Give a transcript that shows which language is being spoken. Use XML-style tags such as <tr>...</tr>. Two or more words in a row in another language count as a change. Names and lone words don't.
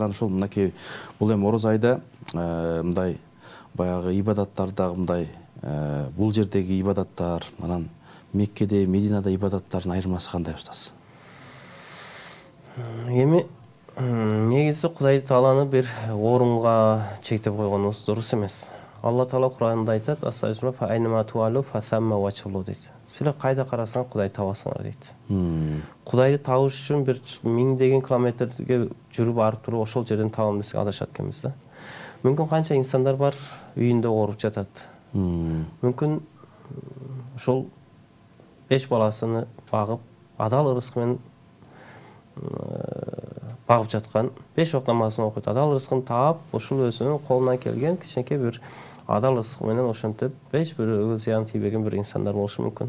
<ky>Анан ушул мынакей бул эми ороз айда мындай баягы ибадаттардагы мындай бул жердеги ибадаттар, анан Меккеде, Мединада ибадаттардын айырмасы кандай устаз? Эми негизи Кудай Тааланы бир орунга чектеп койгонубуз дурус эмес. Алла Таала Кур'анда айтат:</ky> <ar>"أستغفر الله فأينما تولوا فثم وجهه"</ar> <ky>дейт. Силер кайда карасаң Кудай табасыңар дейт. Кудайды табыш үчүн бир миңдеген километрге жүрүп барып туруп ошол жерден табам десек адашат экенбиз да. Мүмкүн канча инсандар бар үйүндө ооруп жатат. Мүмкүн ошол 5 баласыны багып, адал ырыскы менен багып жаткан, 5 убак намазын окуйт, адал ырыскын таап, ошол өзүнүн колунан келген кичинекей бир адал ырыскы менен ошентип эч бирөөгө зыян тийбеген бир инсандар болушу мүмкүн.</ky>